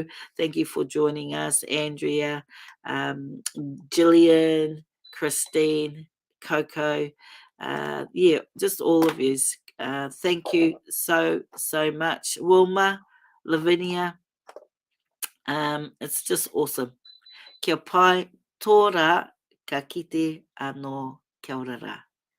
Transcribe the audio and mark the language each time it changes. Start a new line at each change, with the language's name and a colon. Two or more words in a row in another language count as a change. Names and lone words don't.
English: Thank you for joining us, Andrea, Gillian, Christine, Coco. Yeah, just all of you. Thank you so much, Wilma, Lavinia. It's just awesome.
Māori: Kia pai tōra ka kite anō kia ora rā.